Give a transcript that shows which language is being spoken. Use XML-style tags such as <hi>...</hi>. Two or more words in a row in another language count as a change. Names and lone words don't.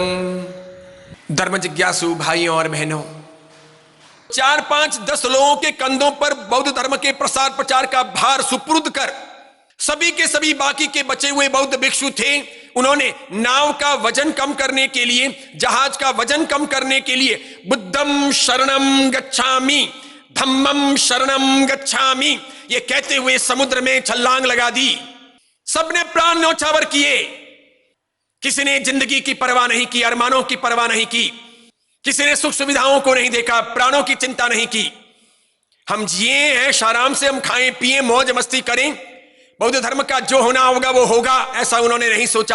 <hi>धर्म जिज्ञासु भाइयों और बहनों, 4-5-10 लोगों के कंधों पर बौद्ध धर्म के प्रसार प्रचार का भार सुपुर्द कर सभी के सभी बाकी के बचे हुए बौद्ध भिक्षु थे, उन्होंने नाव का वजन कम करने के लिए, जहाज का वजन कम करने के लिए</hi> <pi>बुद्धम शरणम गच्छामि, धम्मम शरणम गच्छामि</pi> <hi>ये कहते हुए समुद्र में छलांग लगा दी। सबने प्राण न्यौछावर किए। किसी ने जिंदगी की परवाह नहीं की, अरमानों की परवाह नहीं की, किसी ने सुख सुविधाओं को नहीं देखा, प्राणों की चिंता नहीं की। हम जिए हैं, आराम से हम खाएं पिएं, मौज मस्ती करें, बौद्ध धर्म का जो होना होगा वो होगा, ऐसा उन्होंने नहीं सोचा।</hi>